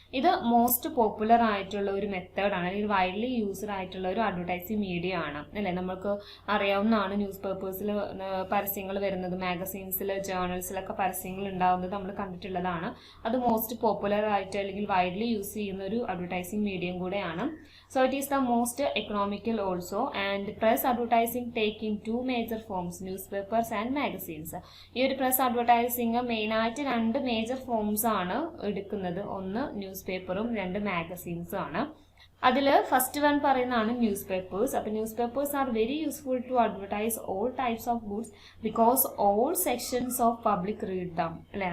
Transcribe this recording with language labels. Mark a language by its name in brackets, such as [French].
[Malayalam] ഇത് most popular ആയിട്ടുള്ള ഒരു മെത്തേഡാണ്, അല്ലെങ്കിൽ വൈഡ്ലി യൂസ്ഡ് ആയിട്ടുള്ള ഒരു അഡ്വർടൈസിംഗ് മീഡിയ ആണ്, അല്ലേ. നമുക്ക് അറിയാവുന്നതാണ് ന്യൂസ് പേപ്പേഴ്സിൽ പരസ്യങ്ങൾ വരുന്നത്, മാഗസീൻസിൽ, ജേർണൽസിലൊക്കെ പരസ്യങ്ങൾ ഉണ്ടാകുന്നത് നമ്മൾ കണ്ടിട്ടുള്ളതാണ്. അത് മോസ്റ്റ് പോപ്പുലർ ആയിട്ട് അല്ലെങ്കിൽ വൈഡ്ലി യൂസ് ചെയ്യുന്ന ഒരു അഡ്വർടൈസിംഗ് മീഡിയം കൂടെയാണ്. [English] So it is the most economical also, and press advertising take in two major forms, newspapers and magazines. [Malayalam] ഈ ഒരു പ്രസ് അഡ്വർടൈസിംഗ് മെയിനായിട്ട് രണ്ട് മേജർ ഫോംസ് ആണ് എടുക്കുന്നത്. ഒന്ന് ന്യൂസ് പേപ്പറും രണ്ട് മാഗസീൻസും ആണ്. അതിൽ ഫസ്റ്റ് വൺ പറയുന്നതാണ് ന്യൂസ് പേപ്പേഴ്സ്. [English] അപ്പോൾ newspapers are very useful to advertise all types of goods because all sections of public read them, അല്ലേ.